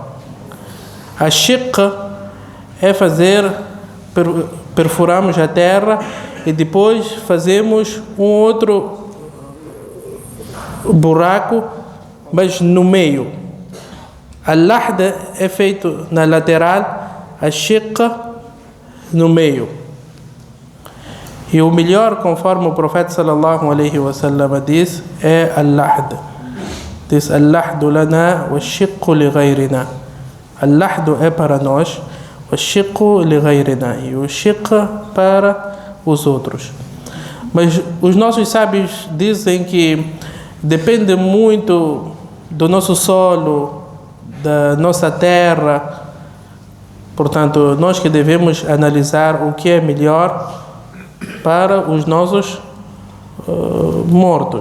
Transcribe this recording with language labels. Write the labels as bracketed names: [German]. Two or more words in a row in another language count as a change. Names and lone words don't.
[Portuguese] A shiq é perfuramos a terra e depois fazemos um outro buraco, mas no meio. Al-lahd é feito na lateral, a shiq no meio. E o melhor, conforme o profeta [Arabic] صلى الله عليه وسلم [Portuguese] diz, é al-lahd. Diz: [Arabic] اللحد لنا والشق لغيرنا. [Portuguese] Al-lahd é para nós, [Arabic] والشق لغيرنا, [Portuguese] e o shiq para os outros. Mas os nossos sábios dizem que depende muito do nosso solo, da nossa terra. Portanto, nós que devemos analisar o que é melhor para os nossos mortos.